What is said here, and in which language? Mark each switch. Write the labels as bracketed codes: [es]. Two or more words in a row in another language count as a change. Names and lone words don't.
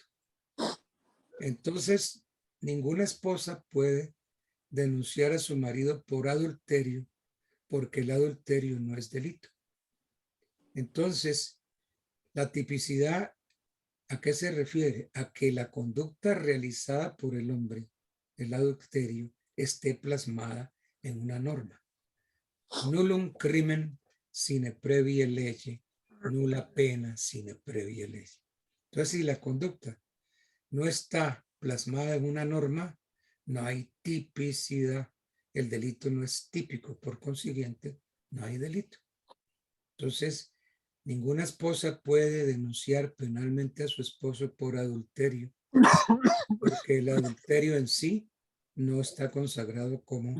[es] Entonces, ninguna esposa puede denunciar a su marido por adulterio porque el adulterio no es delito. Entonces, la tipicidad, ¿a qué se refiere? A que la conducta realizada por el hombre, el adulterio, esté plasmada en una norma. [la] Nullum crimen sine previa lege, nulla pena sine previa lege. [es] Entonces, si la conducta no está plasmada en una norma, no hay tipicidad. El delito no es típico, por consiguiente, no hay delito. Entonces, ninguna esposa puede denunciar penalmente a su esposo por adulterio, porque el adulterio en sí no está consagrado como...